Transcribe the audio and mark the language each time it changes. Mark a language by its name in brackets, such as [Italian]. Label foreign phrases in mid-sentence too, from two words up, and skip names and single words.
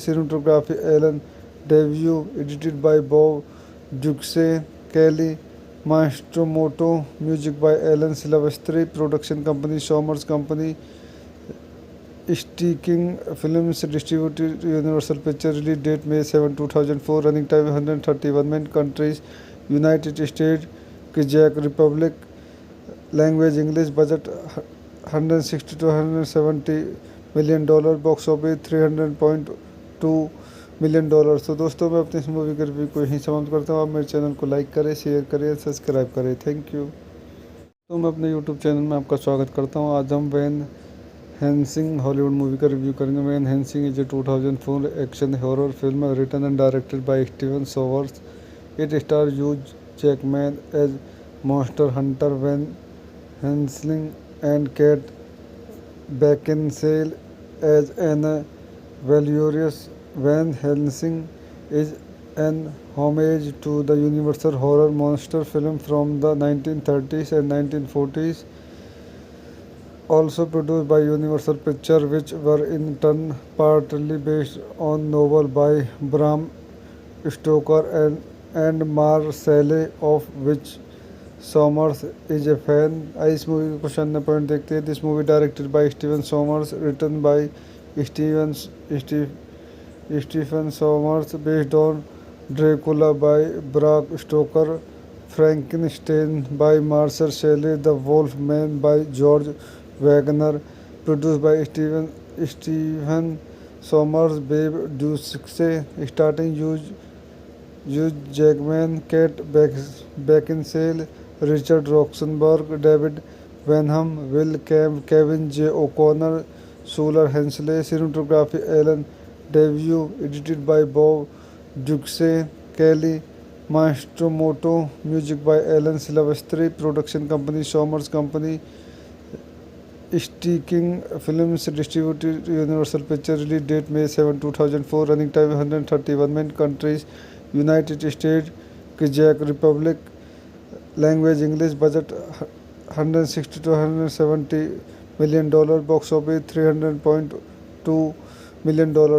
[English] Cinematography Allen Daviau, edited by Bob Ducsay, Kelly Matsumoto, music by Alan Silvestri. Production company Sommers Company. Sticking Films distributed Universal Pictures, release date May 7, 2004, running time 131 minutes, countries United States, Czech Republic, language English, budget 160 to 170 million डॉलर, box office 300.2 million dollar. [Hindi] तो दोस्तों मैं अपनी इस मूवी के रिव्यू को यहीं समाप्त करता हूँ। आप मेरे चैनल को लाइक करें, शेयर करें, सब्सक्राइब करें। [English] Thank you. [Hindi] तो मैं अपने यूट्यूब चैनल में आपका स्वागत करता हूँ। आज हम वैन हेल्सिंग हॉलीवुड मूवी का रिव्यू करेंगे। [English] Van Helsing is a 2004 action horror film written and directed by Steven Sowers. It star Hugh Jackman as monster hunter Van Helsing and Kate Beckinsale as Anna Valerius. Van Helsing is an homage to the Universal horror monster film from the 1930s and 1940s, also produced by Universal Pictures, which were in turn partly based on novel by Bram Stoker and Marcelle, of which Sommers is a fan। [Hindi] इस मूवी के कुछ अन्य पॉइंट देखते हैं। [English] This movie directed by Steven Sommers, written by Stephen Sommers, based on Dracula by Bram Stoker, Frankenstein by Marshall Shelley, The Wolf Man by George Waggner, produced by Steven Sommers, Bob Ducsay, starting Hugh Jackman, Kate Beckinsale, Richard Roxburgh, David Wenham, Will Kevin J. O'Connor, Shuler Hensley. Cinematography Allen Daviau, edited by Bob Ducsay, Kelly Matsumoto, music by Alan Silvestri, production company Sommers Company. Sticking Films distributed Universal Pictures, release date May 7, 2004, running time 131 minutes, countries United States, czech Republic, language English, budget 160 to 170 million dollar, box office 300.2 million dollar.